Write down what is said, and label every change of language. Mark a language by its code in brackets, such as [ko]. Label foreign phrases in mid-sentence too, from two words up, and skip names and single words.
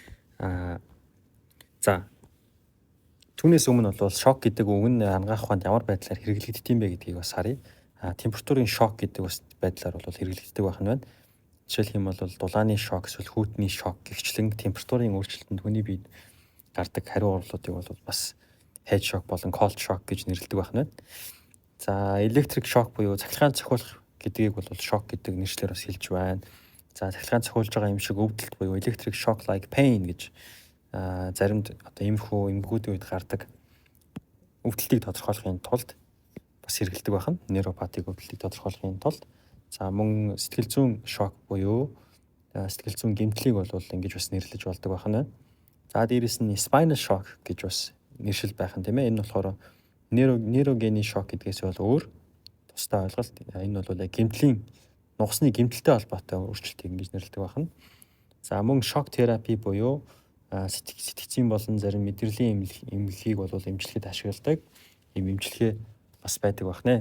[mn] За, түүнээс өмнө бол шок гэдэг үг нь ангаах ухаанд ямар байдлаар хэрэглэгддэг юм бэ гэдгийг бас харъя. Температурын шок гэдэг бас байдлаар бол хэрэглэгддэг байх нь байна. Жишээлх юм бол дулааны шок, эсвэл хүйтний шок гэгчлэн температурын өөрчлөлтөнд хүний биед гардаг хариу урлуудыг бол бас [en] head shock [mn] болон [en] cold shock [mn] гэж нэрлэдэг байх нь байна. За, [en] electric shock [mn] буюу цахилгаан цохиулах гэдгийг бол шок гэдэг нэршлэр бас хэлж байна. За, цахилгаан цохиулж байгаа юм шиг өвдөлт буюу [en] electric shock like pain [mn] гэж заримд одоо иймэрхүү эмгэгүүдийн үед гардаг өвдөлтийг тодорхойлохын тулд бас хэрэгэлдэг байна. Нейропатик өвдөлтийг тодорхойлохын тулд. За, мөн сэтгэл зүйн шок буюу сэтгэл зүйн гэмтлийг бол ингэж бас нэрлэж болдог байна. За, дээрэс нь [en] spinal shock [mn] гэж бас нэршил байх нь тийм ээ. Энэ болохоор нейрогений шок гэдгээс бол өөр тусдаа ойлголт. Энэ бол гэмтлийн нугасны гэмтэлтэй холбоотой өөрчлөлтийг ингэж нэрлэдэг байна. За, мөн шок терапи буюу сэтгцийн болон зарим мэдрэлийн эмнэлгийг бол эмчилгэд ашигладаг ийм эмчилгээ бас байдаг байна.